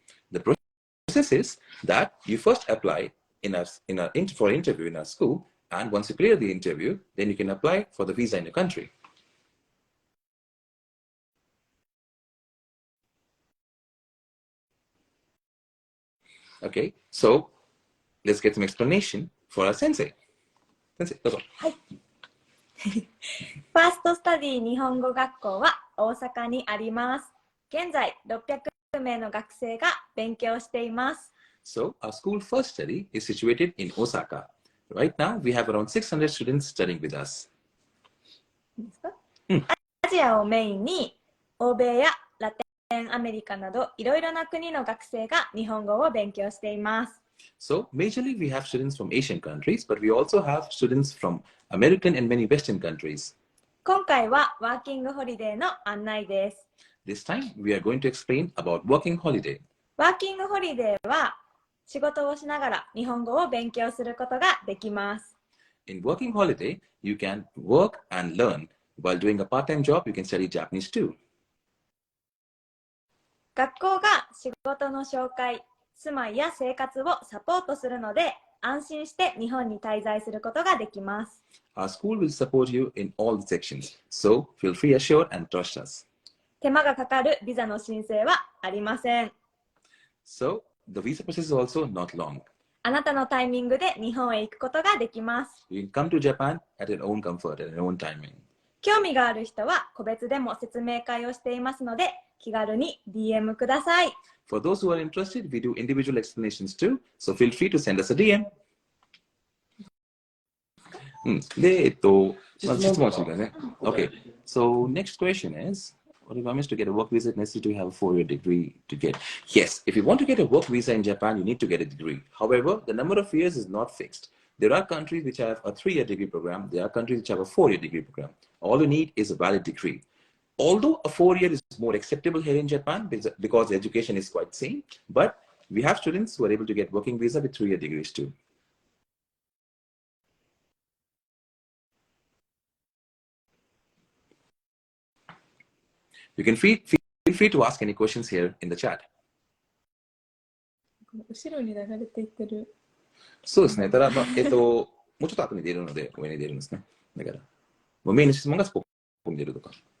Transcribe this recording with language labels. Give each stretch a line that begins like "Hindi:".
English: The process is that you first apply for an interview in our school, and once you clear the interview, then you can apply for the visa in your country. Okay, so let's get some explanation for our sensei.
Japanese: Sensei, どうぞ。はい。ファーストスタディ日本語学校は大阪にあります。現在600名の学生が勉強しています。
English: So our school first study is situated in Osaka. Right now, we have around 600 students studying with us.
Japanese: アジアをメインに欧米やラテンアメリカなどいろいろな国の学生が日本語を勉強しています。
English: So majorly we have students from Asian countries, but we also have students from American and many Western countries.
Japanese: 今回はワーキングホリデーの案内です。
English: This time we are going to explain about working holiday.
Japanese: ワーキングホリデーは仕事をしながら日本語を勉強することができます。
English: In working holiday, you can work and learn. While doing a part-time job, you can study Japanese too.
Japanese: 学校が仕事の紹介、住まいや生活をサポートするので、安心して日本に滞在することができます。
English: Our school will support you in all the sections, so feel free assured and trust us.
Japanese: 手間がかかるビザの申請はありません。
English: So the visa process is also not long.
Japanese: あなたのタイミングで日本へ行くことができます。
English: You can come to Japan at your own comfort, at your own timing.
Japanese: 興味がある人は個別でも説明会をしていますので、気軽に DM ください。 For those who are interested, we do individual explanations too, so feel free to send us a DM. で、まず質問してくださいね。
English: Okay, so next question is, What requirements to get a work visa? It's necessary to have a 4-year degree to get. Yes, if you want to get a work visa in Japan, you need to get a degree. However, the number of years is not fixed. There are countries which have a 3-year degree program. There are countries which have a 4-year degree program. All you need is a valid degree. Although a 4-year is more acceptable here in Japan because the education is quite same, but we have students who are able to get working visa with 3-year degrees too. You can feel free to ask any questions here in the chat.
Japanese: 後ろに流れていってる。そうですね。ただ、もうちょっと後に出るので、上に出るんですね。だから、もうメインの質問がそこに出るとか。